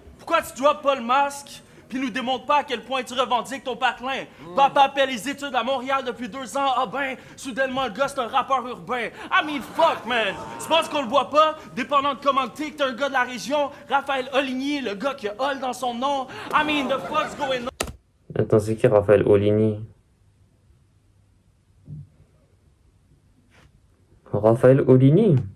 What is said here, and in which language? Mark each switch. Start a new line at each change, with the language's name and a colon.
French: Pourquoi tu drops pas le masque puis nous démontres pas à quel point tu revendiques ton patelin? Papa paie les études à Montréal depuis 2 ans. Ah ben, soudainement le gars c'est un rappeur urbain.
English: I mean fuck man.
French: Tu penses qu'on le voit pas? Dépendant de comment t'es, que t'es un gars de la région. Raphaël Oligny, le gars qui a Hall dans son nom.
English: I mean the fuck's going on?
French: Attends, c'est qui Raphaël Oligny? Raphaël Oligny?